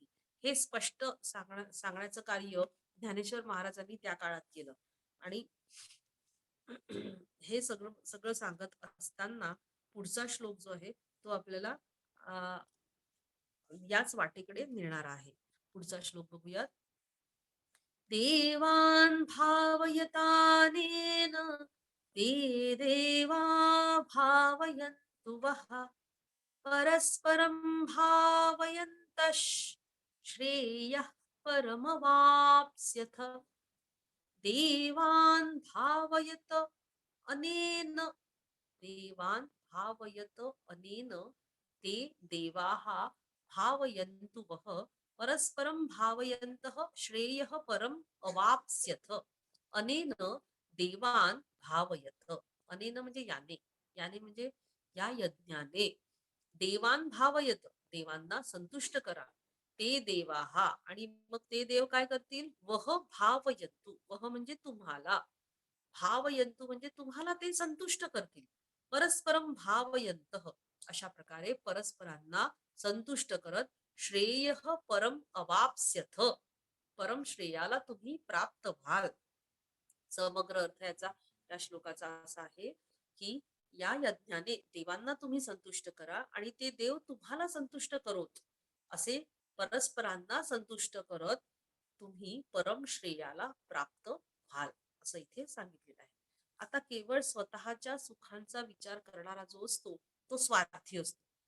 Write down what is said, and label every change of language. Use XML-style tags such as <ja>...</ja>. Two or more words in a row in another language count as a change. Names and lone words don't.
<mr>हे स्पष्ट सांगण्याचं कार्य ज्ञानेश्वर महाराजांनी त्या काळात केलं. आणि हे सगळं सगळं सांगत असताना पुढचा श्लोक जो आहे तो आपल्याला याच वाटेकडे नेणार आहे. पुढचा श्लोक बघूयात.</mr> <sa>देवान् भावयतानेन ते देवा भावयन्तु वः परस्परं भावयन्तः श्रेयः परमवाप्स्यथ देवान् भावयत अनेन देवान् भावयत अनेन ते देवाः भावयन्तु वः परस्परं भावयन्तः श्रेयः परम अवाप्स्यथ अनेन देवान् भावयत अनेन</sa> <mr>म्हणजे याने याने म्हणजे या यज्ञाने</mr> <sa>देवान भावयत</sa> <mr>देवांना संतुष्ट करा</mr> <sa>ते देवाहा</sa> <mr>आणि मग ते देव काय करतील</mr> <sa>वह भावयंतु वह</sa> <mr>म्हणजे तुम्हाला भावयंतु म्हणजे तुम्हाला ते संतुष्ट करतील</mr> <sa>परस्परम भावयंतः</sa> <mr>अशा प्रकारे परस्परांना संतुष्ट करत श्रेय</mr> <sa>परम अवाप्स्यथ</sa> <mr>परम श्रेयाला तुम्ही प्राप्त व्हाल समग्र अर्थ याचा या श्लोकाचा असा आहे की या यज्ञाने देवांना तुम्ही संतुष्ट करा आणि ते देव तुम्हाला संतुष्ट करोत असे परस्परांना संतुष्ट करत तुम्ही परम श्रेयाला प्राप्त व्हाल असं इथे सांगितलेलं आहे आता केवळ स्वतःच्या सुखांचा विचार करणारा जो असतो तो स्वार्थी असतो</mr>